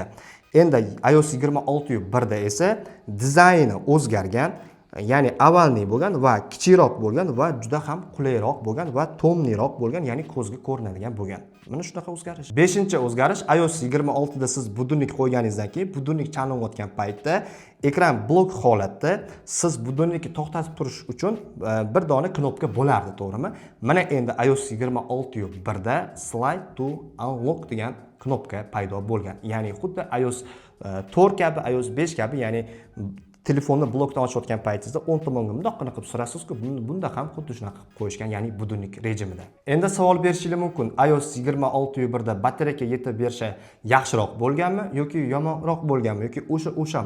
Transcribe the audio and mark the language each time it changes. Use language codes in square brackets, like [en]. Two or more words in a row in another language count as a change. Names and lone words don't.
[uz] Endi iOS 26.1da esa dizayni o'zgargan, ya'ni avvalniy bo'lgan va kichikroq bo'lgan va juda ham qulayroq bo'lgan va tomliroq bo'lgan, ya'ni ko'zga ko'rinadigan bo'lgan. Mana shunaqa o'zgarish. 5-o'zgarish, iOS 26da siz budilnik qo'yganingizdan keyin budilnik chalinayotgan paytda ekran blok holatda siz budilnikni to'xtatib turish uchun bir dona knopka bo'lardi, to'g'rimi? Mana endi iOS 26.1da [en] slide to unlock [uz] degan knopka paydo bo'lgan. Ya'ni xuddi iOS 4 kabi, iOS 5 kabi, ya'ni telefonni blokdan ochayotgan paytingizda o'ng tomonga bundoq qilib surasiz-ku, bunda ham xuddi shunaqa qilib qo'yishgan, ya'ni budilnik rejimida. Endi savol berishingiz mumkin. iOS 26.1da batareyka yetib berishi yaxshiroq bo'lganmi yoki yomonroq bo'lganmi yoki o'shami?